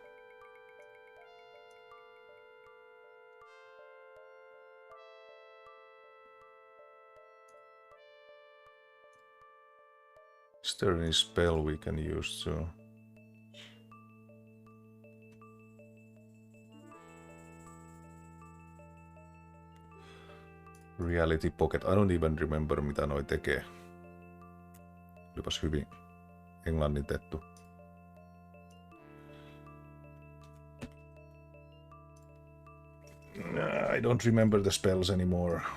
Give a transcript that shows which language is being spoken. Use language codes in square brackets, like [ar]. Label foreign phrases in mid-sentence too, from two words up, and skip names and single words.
[en] Is there any spell we can use to... Reality Pocket. I don't even remember [fi] mitä noi tekee. Olipas hyvin englannitettu. [en] I don't remember the spells anymore.